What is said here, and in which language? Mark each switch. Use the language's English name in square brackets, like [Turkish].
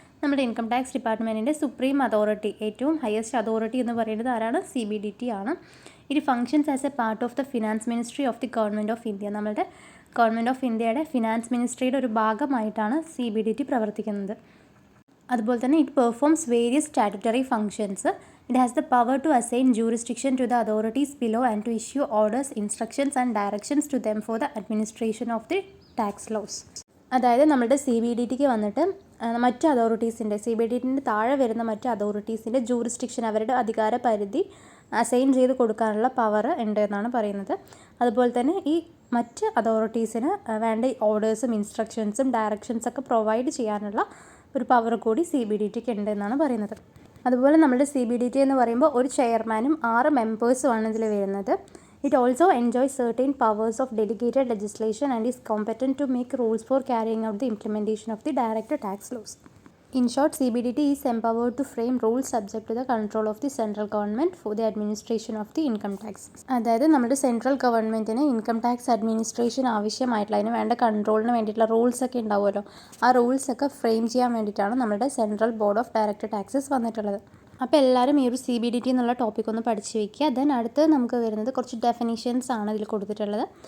[Malayalam] നമ്മുടെ income tax ഡിപ്പാർട്ട്മെൻറ്റിൻ്റെ supreme authority, ഏറ്റവും highest authority എന്ന് പറയുന്നത് ആരാണ്, CBDT ആണ്. [English] It functions as a part of the finance ministry of the government of India. [Malayalam] നമ്മുടെ ഗവൺമെൻറ് ഓഫ് ഇന്ത്യയുടെ ഫിനാൻസ് മിനിസ്ട്രിയുടെ ഒരു ഭാഗമായിട്ടാണ് CBDT പ്രവർത്തിക്കുന്നത്. അതുപോലെ തന്നെ [English] It performs various statutory functions. It has the power to assign jurisdiction to the authorities below and to issue orders, instructions and directions to them for the administration of the tax laws. [Malayalam] അതായത് നമ്മുടെ CBDTക്ക് വന്നിട്ട് മറ്റ് അതോറിറ്റീസിൻ്റെ, CBDTൻ്റെ താഴെ വരുന്ന മറ്റ് അതോറിറ്റീസിൻ്റെ jurisdiction, അവരുടെ അധികാര പരിധി അസൈൻ ചെയ്ത് കൊടുക്കാനുള്ള പവർ ഉണ്ട് എന്നാണ് പറയുന്നത്. അതുപോലെ തന്നെ ഈ മറ്റ് അതോറിറ്റീസിന് വേണ്ട ഓർഡേഴ്സും ഇൻസ്ട്രക്ഷൻസും ഡയറക്ഷൻസൊക്കെ പ്രൊവൈഡ് ചെയ്യാനുള്ള ഒരു പവർ കൂടി CBDTക്ക് ഉണ്ട് എന്നാണ് പറയുന്നത്. അതുപോലെ നമ്മുടെ CBDT എന്ന് പറയുമ്പോൾ ഒരു ചെയർമാനും 6 മെമ്പേഴ്സുമാണ് ഇതിൽ വരുന്നത്. [English] It also enjoy certain powers of delegated legislation and is competent to make rules for carrying out the implementation of the direct tax laws. In short, CBDT is empowered to frame rules subject to the control of the central government for the administration of the income tax. [Malayalam] അതായത് നമ്മുടെ central ഗവൺമെൻറ്റിന് income tax administration ആവശ്യമായിട്ടുള്ള അതിന് വേണ്ട കൺട്രോളിന് വേണ്ടിയിട്ടുള്ള റൂൾസൊക്കെ ഉണ്ടാവുമല്ലോ, ആ റൂൾസൊക്കെ frame ചെയ്യാൻ വേണ്ടിയിട്ടാണ് നമ്മുടെ central board of direct taxes വന്നിട്ടുള്ളത്. അപ്പോൾ എല്ലാവരും ഈ ഒരു CBDT എന്നുള്ള ടോപ്പിക് ഒന്ന് പഠിച്ച് വയ്ക്കുക. ദെൻ അടുത്ത് നമുക്ക് വരുന്നത് കുറച്ച് ഡെഫിനിഷൻസ് ആണ് ഇതിൽ കൊടുത്തിട്ടുള്ളത്.